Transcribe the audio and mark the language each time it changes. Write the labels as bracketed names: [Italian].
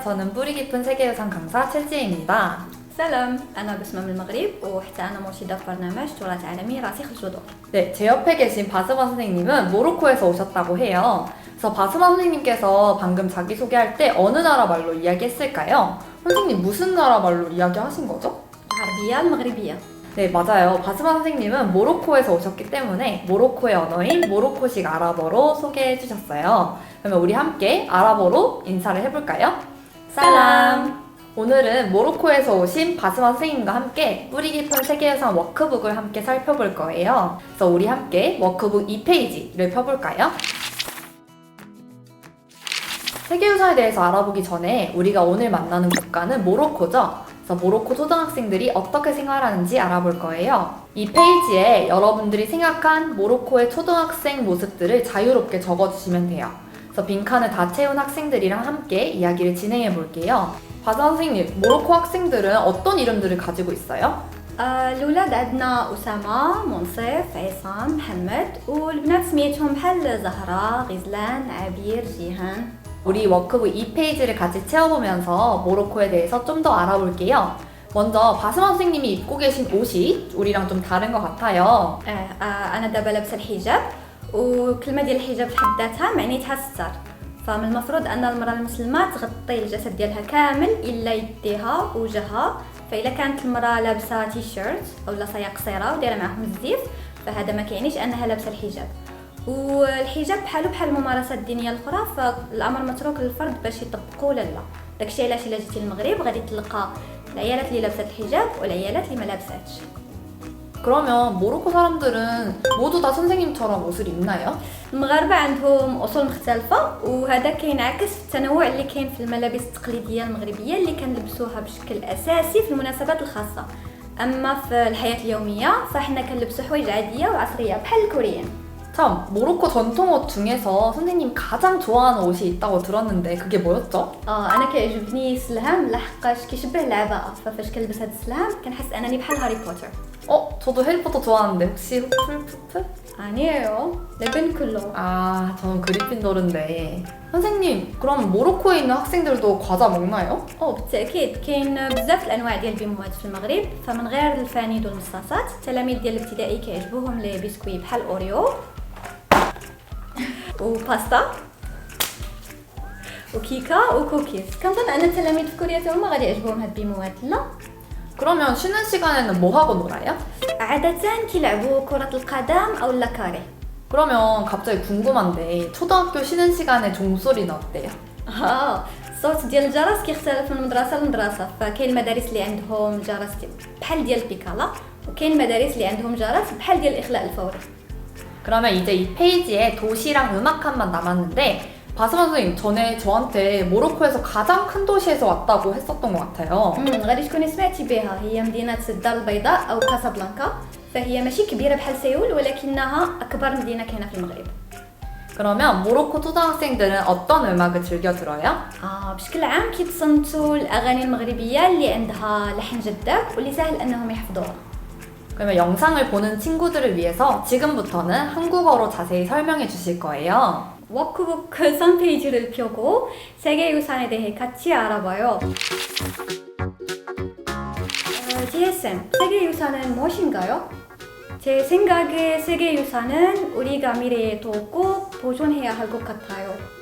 [Korean] 저는 뿌리 깊은 세계유산 강사 칠지입니다. [Arabic] سلام، أنا بسمة من المغرب وحتى أنا مرشدة في برنامج تراث عالمي راسخ الجذور. [Korean] 네, 제 옆에 계신 바스마 선생님은 모로코에서 오셨다고 해요. 그래서 바스마 선생님께서 방금 자기소개할 때 어느 나라 말로 이야기했을까요? 선생님 무슨 나라 말로 이야기하신 거죠? [Arabic] العربية المغربية. [Korean] 네, 맞아요. 바스마 선생님은 모로코에서 오셨기 때문에 모로코의 언어인 모로코식 아랍어로 소개해 주셨어요. 그러면 우리 함께 아랍어로 인사를 해볼까요? 살람! 오늘은 모로코에서 오신 바스마 선생님과 함께 뿌리 깊은 세계유산 워크북을 함께 살펴볼 거예요. 그래서 우리 함께 워크북 2페이지를 펴볼까요? 세계유산에 대해서 알아보기 전에 우리가 오늘 만나는 국가는 모로코죠. 그래서 모로코 초등학생들이 어떻게 생활하는지 알아볼 거예요. 이 페이지에 여러분들이 생각한 모로코의 초등학생 모습들을 자유롭게 적어주시면 돼요. 그래서 빈칸을 다 채운 학생들이랑 함께 이야기를 진행해 볼게요. 바스마 선생님, 모로코 학생들은 어떤 이름들을 가지고 있어요? [Arabic] الأولاد عندنا أسامة، منصف، عصام، محمد، والبنات سميتهم بحال زهرة، غزلان، عبير، جيهان. [Korean] 우리 워크북 2페이지를 같이 채워보면서 모로코에 대해서 좀 더 알아볼게요. 먼저 바스마 선생님이 입고 계신 옷이 우리랑 좀 다른 것 같아요. [Arabic] أنا دابا لابسة الحجاب، وكلمة ديال الحجاب في حد ذاتها معنيتها الستار. فمن المفروض أن المرأة المسلمة تغطي الجسد ديالها كامل إلا يديها ووجهها. فإذا كانت المرأة لابسة تي شيرت أو صاية قصيرة ودايرة معهم الزيف فهذا ما كيعنيش أنها لابسة الحجاب. والحجاب بحال الممارسات الدينية الأخرى، فالأمر متروك للفرد باش يطبقوا ولا لا. داكشي علاش إلا جيتي للمغرب غادي تلقى العيالات اللي لابسة الحجاب والعيالات اللي ما لابساتش. [Korean] 그러면 모로코 사람들은 모두 다 선생님처럼 옷을 입나요? [Arabic] المغاربة عندهم أصول مختلفة، وهذا كينعكس في التنوع اللي كاين في الملابس التقليدية المغربية اللي كنلبسوها بشكل أساسي في المناسبات الخاصة. أما في الحياة اليومية فإحنا كنلبسو حوايج عادية وعصرية بحال الكوريين. [Korean] 참, 모로코 전통옷 중에서 선생님 가장 좋아하는 옷이 있다고 들었는데 그게 뭐였죠? [Arabic] أنا كيعجبني السلهام لحقاش كيشبه العباءة، ففاش كنلبس هاد السلهام كنحس أنني بحال هاري بوتر. [Korean] 저도 해리포터 좋아하는데 혹시 후플푸프? 아니에요. 레벤 클로. 저는 그리핀도르인데 선생님, 그럼 모로코에 있는 학생들도 과자 먹나요? [Arabic] بالتأكيد كاين بزاف الأنواع ديال البيموات في المغرب، فمن غير الفانيد والمصاصات التلاميذ ديال الابتدائي كيعجبوهم لي بسكوي بحال أوريو وباستا وكيكا وكوكيز. كنظن أن التلاميذ في كوريا هما غادي يعجبوهم هاد البيموات. لا [Korean] 그러면 쉬는 시간에는 뭐 하고 놀아요? [Arabic] عادة كيلعبوا كرة القدم أو لاكاري. [Korean] 그러면 갑자기 궁금한데 초등학교 쉬는 시간에 종소리는 어때요? [Arabic] الصوت ديال الجرس كيختلف من مدرسة لمدرسة، فكاين المدارس اللي عندهم جرس بحال ديال البيكالا، وكاين المدارس اللي عندهم جرس بحال ديال الإخلاء الفوري. [Korean] 그러면 이제 이 페이지에 도시랑 음악함만 남았는데 바스마 선생님 전에 저한테 모로코에서 가장 큰 도시에서 왔다고 했었던 것 같아요. [Arabic] غادي تكوني سمعتي بها. هي مدينة الدار البيضاء أو كاسابلانكا، فهي ماشي كبيرة بحال سيول ولكنها أكبر مدينة كاينة في المغرب. [Korean] 그러면 모로코 초등학생들은 어떤 음악을 즐겨 들어요? [Arabic] بشكل عام كيتصنتوا الأغاني المغربية اللي عندها لحن جذاب واللي سهل أنهم يحفظوها. [Korean] 그러면 영상을 보는 친구들을 위해서 지금부터는 한국어로 자세히 설명해 주실 거예요. 워크북 3페이지를 펴고 세계유산에 대해 같이 알아봐요. GSM, 세계유산은 무엇인가요? 제 생각에 세계유산은 우리가 미래에도 꼭 보존해야 할 것 같아요.